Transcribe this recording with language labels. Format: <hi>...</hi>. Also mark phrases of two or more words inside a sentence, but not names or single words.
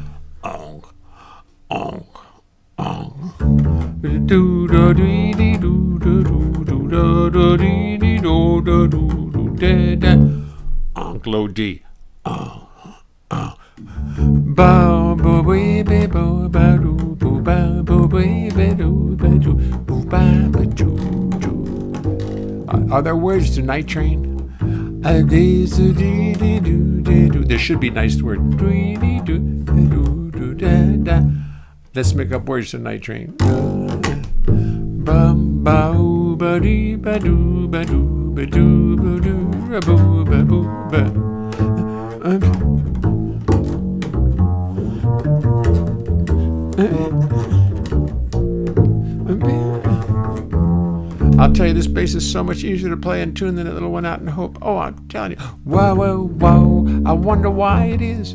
<en>Do do do do Uncle O.D. Ba ba wee be bo ba do bo ba bo wee be do ba do bo ba ba do do. Are there words to Night Train? There should be nice words. Let's make up words to Night Train. Bum ba oo ba dee ba doo ba doo ba doo ba doo ba boo ba boo ba. I'll tell you, this bass is so much easier to play and tune than that little one out in Hope. Oh, I'm telling you. Whoa, whoa, whoa. I wonder why it is.</en>